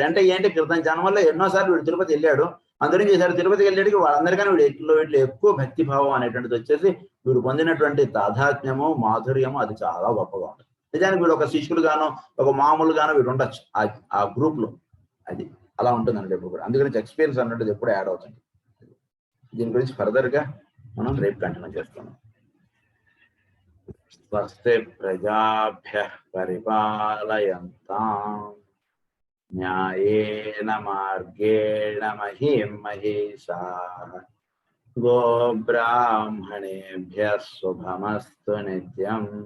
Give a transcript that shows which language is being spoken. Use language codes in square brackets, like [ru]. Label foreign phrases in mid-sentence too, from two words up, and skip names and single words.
[te] అంటే ఏంటి, క్రితం జన్మల్లో ఎన్నోసార్లు వీడు తిరుపతి వెళ్ళాడు, అందరికి ఈసారి తిరుపతికి వెళ్ళేటికి వాళ్ళందరికన్నా వీటిలో ఎక్కువ భక్తి భావం అనేటువంటిది వచ్చేసి వీడు పొందినటువంటి తాదాత్మ్యము మాధుర్యము అది చాలా గొప్పగా ఉంటుంది. నిజానికి వీడు ఒక శిష్యుడు గాను ఒక మామూలుగాను వీడు ఉండొచ్చు ఆ గ్రూప్ లో, అది అలా ఉంటుందండి ఎప్పుడు కూడా. అందుగురించి ఎక్స్పీరియన్స్ అన్నట్టు ఎప్పుడు యాడ్ అవుతుంది. దీని గురించి ఫర్దర్ గా మనం రేపు కంటిన్యూ చేస్తున్నాం. [sa] స్వస్తి ప్రజాభ్యః పరిపాలయంతాం న్యాయేన మార్గేణ మహీం మహీషాః గోబ్రాహ్మణేభ్యः శుభమస్తు నిత్యం.